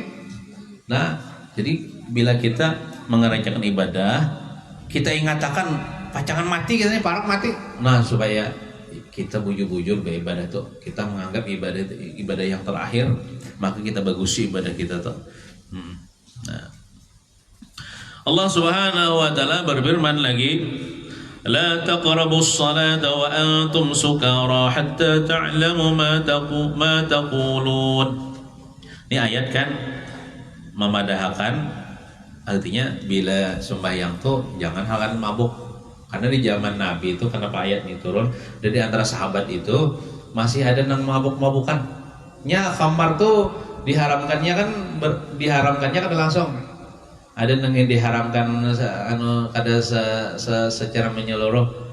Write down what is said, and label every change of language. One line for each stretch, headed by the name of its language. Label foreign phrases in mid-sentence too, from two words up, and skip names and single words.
Banjar: Nah, jadi bila kita mengerjakan ibadah, kita ingatakan pacangan mati, kita ini parak mati. Nah, supaya kita bujur-bujur beribadah tuh, kita menganggap ibadah yang terakhir, maka kita bagusi ibadah kita tuh. Nah,
Indonesian: Allah
Arabic: Subhanahu wa taala
Indonesian: berfirman lagi,
Arabic: "La taqrabus salata wa antum sukara hatta ta'lamu ma taqulun."
Banjar: Ini ayat kan memadahkan, artinya bila sembahyang tuh jangan halan mabuk.
Indonesian: Karena di zaman Nabi itu kenapa ayat ini turun, dan di antara sahabat itu masih ada yang mabuk-mabukan.
Banjar: Nya khamar tuh diharamkannya kan langsung. Ada yang diharamkan kada secara menyeluruh.